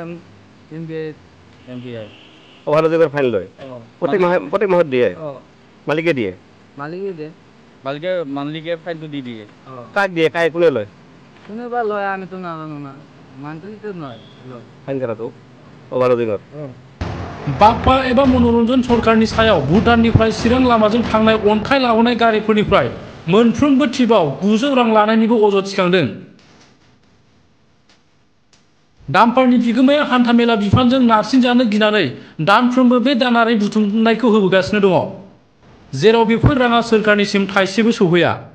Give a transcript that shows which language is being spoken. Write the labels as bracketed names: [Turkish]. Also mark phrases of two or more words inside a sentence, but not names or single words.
[Assamese] এমভিআই অভাৰলোডিংৰ ফাইন লয় প্ৰত্যেক মাহত দিয়ে? মালিকে দিয়ে? মালিকে দিয়ে। মালিকে ফাইনটো দি দিয়ে। কাক দিয়ে? কাই কোনে লয়? কোনোবা লয়, আমি তো নাজানো না, মান্থলিটো নয় ফাইন কাটাটো অভাৰলোডিংৰ। [Bodo] बाप्पा एबा मनोरन्जन सरकारनि सायाव भुटाननिफ्राय चिरां लामाजों थांनाय अन्थाइ लाबोनाय गारिफोरनिफ्राय मोनफ्रोमबो ट्रिपआव 900 रां लानायनिबो अजद थिखांदों। डाम्पारनि बिगोमाया हान्थामेला बिफानजों नारसिनजानो गिनानै दानफ्रोमबो बे दानारि बुथुमनायखौ होबोगासिनो दङ, जेराव बेफोर राङा सोरखारनिसिम थाइसेबो सौहैया।